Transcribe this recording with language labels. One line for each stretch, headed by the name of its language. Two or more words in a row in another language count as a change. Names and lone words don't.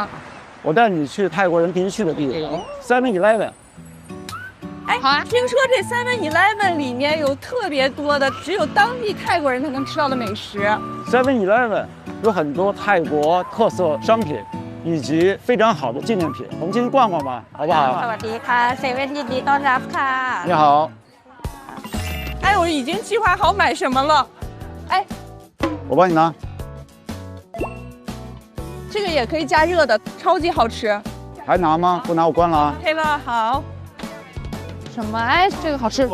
Chinese: 我带你去泰国人必须去的地方 ，7-Eleven。哎，好啊！听说这 7-Eleven 里面有特别多的只有当地泰国人才能吃到的美食。 7-Eleven 有很多泰国特色商品，以及非常好的纪念品。我们进去逛逛吧，好不好？
Thai: สวัสดีค่ะ7ยินดีต้อนรับค่ะ。
Chinese: 你好。哎，我已经计划好买什么了。哎，我帮你拿。这个也可以加热的，超级好吃。还拿吗？不拿我关了啊。 OK 了，好。什么？哎，这个好吃